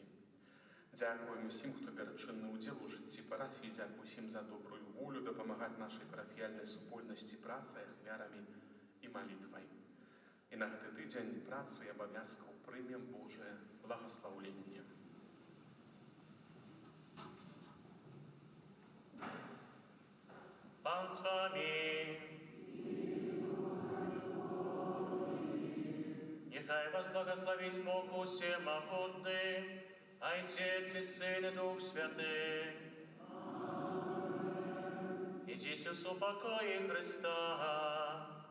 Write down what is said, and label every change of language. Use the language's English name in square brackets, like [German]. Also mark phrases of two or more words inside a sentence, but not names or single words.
[Belarusian] Дзякуем усім, хто бярэ чынны ўдзел у жыцці парафіі, дзякуй усім за добрую волю дапамагаць нашай парафіяльнай супольнасці працай, ахвярамі і малітвай. І на гэты тыдзень працу і абавязкаў прымем Божае благаслаўленне. [Ukrainian] Пан з вами. Нехай вас благословить Бог усемогутный, [Russian] Отец и Сын и Дух Святый. Идите с упокоя Христа.